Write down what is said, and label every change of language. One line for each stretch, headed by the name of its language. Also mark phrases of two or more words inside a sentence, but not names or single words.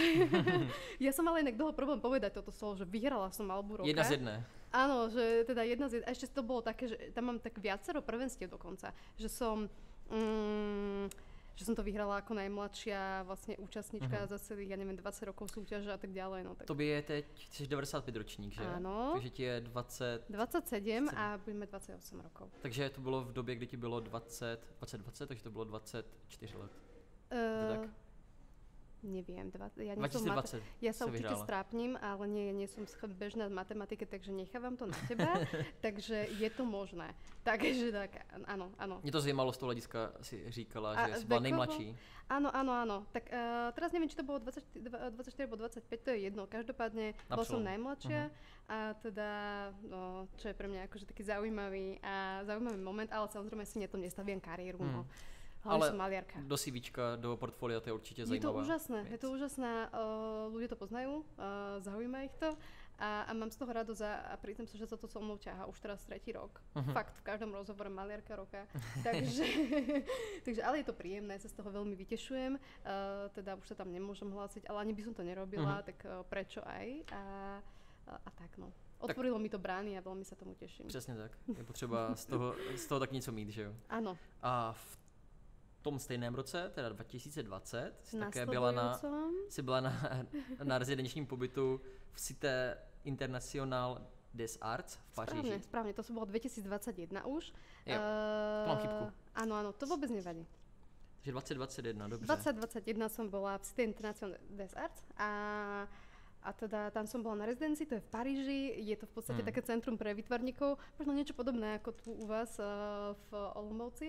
Slovak: Ja som mala inak dlho problém povedať toto slovo, že vyhrala som Malbu roka.
Czech: Jedna z jedné.
Slovak: Áno, že teda jedna z jedné. A ešte to bolo také, že tam mám tak viacero prvenstiev dokonca. Že som to vyhrala ako najmladšia vlastne účastnička za celých, ja neviem, 20 rokov súťaže a tak ďalej. No, tak.
Czech: To by je teď, jsi 95 ročník, že?
Slovak: Áno.
Czech: Takže ti je
Slovak: 27 a budeme 28 rokov.
Czech: Takže to bylo v době, kdy ti bylo 20, takže to bylo 24 let. Tak?
Slovak: Neviem, ja 2020 ja sa určite vyhrala. strápnim, ale nie som bežná v matematike, takže nechávam to na teba, takže je to možné. Takže tak, áno.
Czech: Mě to zajímalo z toho hlediska, si říkala, že jsi byla nejmladší.
Slovak: Áno. Tak teraz neviem, či to bolo 24 alebo 25, to je jedno. Každopádne bola som najmladšia a teda, no, čo je pre mňa akože taký zaujímavý moment, ale samozrejme si na tom nestaviam kariéru, no. Ale som maliarka. Do CVčka, do portfólia to je určite zajímavá. Je to úžasné, ľudia to poznajú, zaujíma ich to a mám z toho radosť a priznám sa, že sa to so mnou ťahá už teraz 3. rok. Fakt, v každom rozhovore maliarka roka. takže, ale je to príjemné, sa z toho veľmi vytešujem, teda už sa tam nemôžem hlásiť, ale ani by som to nerobila, tak prečo aj a tak no. Otvorilo mi to brány a veľmi sa tomu teším.
Czech: Přesně tak, je potřeba z toho tak něco mít, že jo?
Slovak: Áno.
Czech: A v tom stejném roce, teda 2020, jsi také byla na rezidenčním pobytu v Cité International des Arts v Paříži.
Slovak: Správne, to bolo 2021 už.
Czech: Jo, to mám chybku.
Slovak: Áno, to vôbec nevadí.
Czech: Takže 2021, dobře.
Slovak: 2021 som bola v Cité International des Arts a teda tam som bola na rezidencii, to je v Paríži, je to v podstate také centrum pre výtvarníkov, možno niečo podobné ako tu u vás v Olomouci.